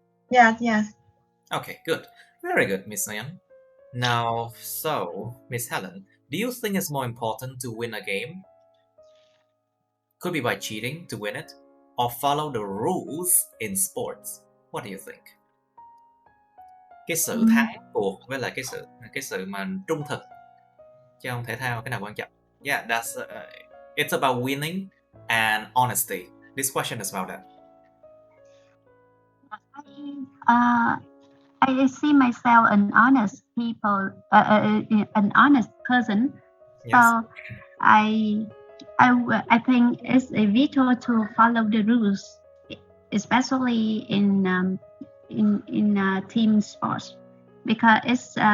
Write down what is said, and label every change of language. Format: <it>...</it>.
<en>Yes. Okay, good, very good, Miss Nayan. Now, so Miss Helen, do you think it's more important to win a game? Could be by cheating to win it, or follow the rules in sports. What do you think?</en> <vi>Cái sự thắng cuộc với lại cái sự mà trung thực trong thể thao, cái nào quan trọng?</vi> <en>Yeah, that's it's about winning and honesty. This question is about that. I see myself an honest an honest person. Yes. So I think it's vital to follow the rules, especially in team sports, because</en>